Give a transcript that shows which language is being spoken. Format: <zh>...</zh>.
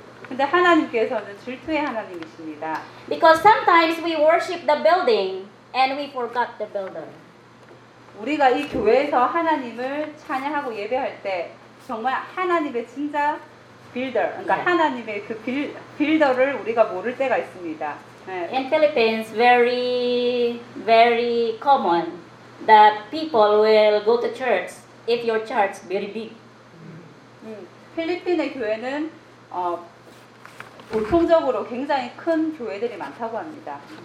<ko>근데 하나님께서는 질투의 하나님이십니다.</ko> <en>Because sometimes we worship the building and we forgot the builder.</en> <ko>우리가 이 교회에서 하나님을 찬양하고 예배할 때 정말 하나님의 진짜 빌더, 그러니까 하나님의 그 빌더를 우리가 모를 때가 있습니다.</ko> <en>In Philippines, very, very common that people will go to church if your church is very big.</en> <ko>필리핀의 교회는 보통적으로 굉장히 큰 교회들이 많다고 합니다.</ko>